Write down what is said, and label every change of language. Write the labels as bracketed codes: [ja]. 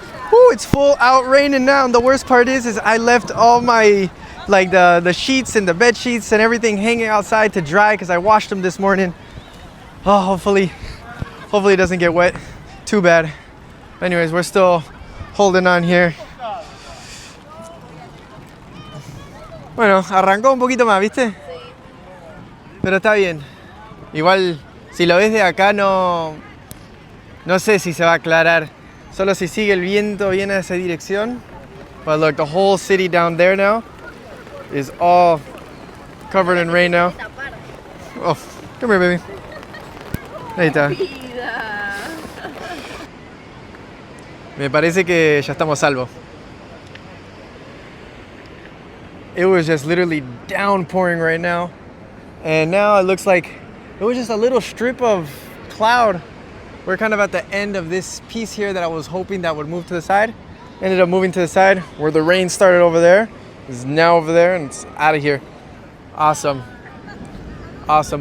[en] Woo, it's full out raining now. And the worst part is I left all my, like the sheets and the bed sheets and everything hanging outside to dry because I washed them this morning. Oh, hopefully it doesn't get wet too bad. Anyways, we're still holding on here. [es] Bueno, arrancó un poquito más, ¿viste? Pero está bien. Igual, si lo ves de acá, no sé si se va a aclarar. Solo si sigue el viento viene a esa dirección. [en] But look, the whole city down there now is all covered in rain now. Oh, come here, baby. [es] Ahí está. Me parece que ya estamos salvos. [en] It was just literally downpouring right now. And now it looks like it was just a little strip of cloud. We're kind of at the end of this piece here that I was hoping that would move to the side. Ended up moving to the side where the rain started over there. It's now over there and it's out of here. Awesome. Awesome.